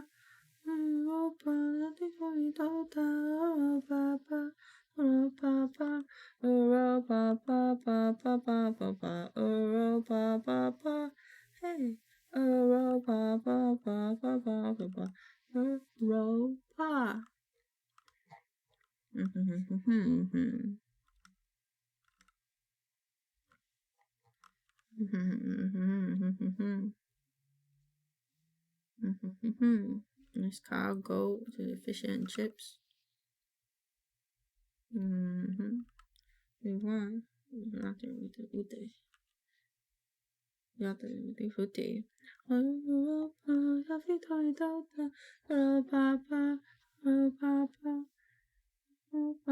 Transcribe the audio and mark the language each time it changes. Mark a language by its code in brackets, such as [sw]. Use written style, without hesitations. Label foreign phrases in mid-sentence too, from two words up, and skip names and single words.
[en] Oh, papa, oh, papa, oh, papa, oh, papa, papa, papa, oh, papa, hey, oh, papa, papa, papa, oh, papa. Nice cow goat to the fish and chips. We won. Nothing with the ute. Nothing with the footy. Oh, papa, oh, papa, oh, papa, oh,